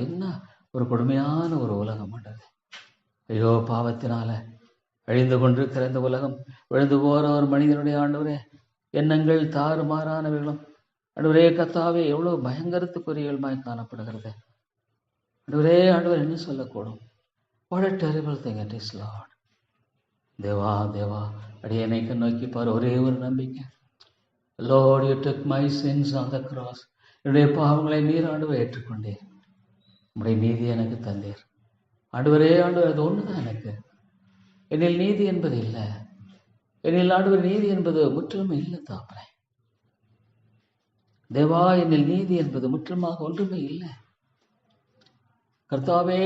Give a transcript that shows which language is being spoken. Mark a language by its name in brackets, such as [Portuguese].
[Tamil] என்ன ஒரு கொடுமையான ஒரு உலகம் ஆண்டவரே. ஐயோ, பாவத்தினால அழிந்து கொண்டிருக்கிற இந்த உலகம், விழுந்து போகிற ஒரு மனிதனுடைய ஆண்டவரே எண்ணங்கள் தாறுமாறானவர்களும் ஆண்டவரே கர்த்தாவே எவ்வளோ பயங்கரத்துக்குரியவர்களுமாய் காணப்படுகிறது ஆண்டவரே. ஆண்டவர் என்ன சொல்லக்கூடும்? [English] What a terrible thing it is, Lord. [Tamil] Deva Deva, அடியனை நோக்கி பார், ஒரே ஒரு நம்பிக்கை. [English] Lord, you took my sins on the cross. [Tamil] என்னுடைய பாவங்களை நீர் ஆண்டவரை ஏற்றுக்கொண்டீர், உம்முடைய நீதி எனக்கு தந்தீர் ஆண்டவரே. ஆண்டவர் அது ஒன்று தான் எனக்கு. என்னில் நீதி என்பது இல்லை, என்னில் ஆண்டவர் நீதி என்பது முற்றிலுமே இல்லை தாப்பனே. தேவா, என்னில் நீதி என்பது முற்றிலுமாக ஒன்றுமே இல்லை கர்த்தாவே.